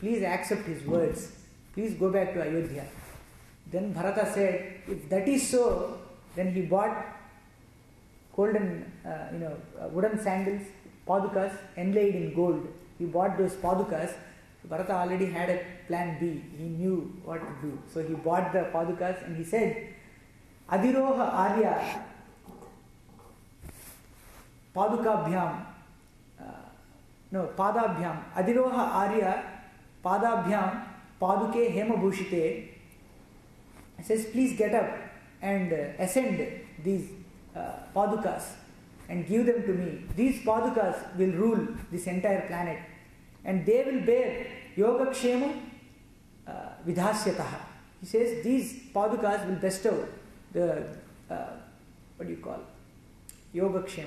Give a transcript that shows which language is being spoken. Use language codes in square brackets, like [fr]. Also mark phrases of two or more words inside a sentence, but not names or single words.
[en] Please accept his words. Please go back to Ayodhya. Then Bharata said, if that is so, then he bought golden, wooden sandals, padukas, inlaid in gold. He bought those padukas. Bharata already had a plan B. He knew what to do. So he bought the padukas and he said, [sa] Adiroha Arya Padukabhyam, Padabhyam, Adiroha Arya Padabhyam Paduke Hema Bhushite. [en] He says, please get up and ascend these padukas and give them to me. These padukas will rule this entire planet, and they will bear [sa] Yogakshema Vidhasyataha. [en] He says these padukas will bestow the Yogakshema.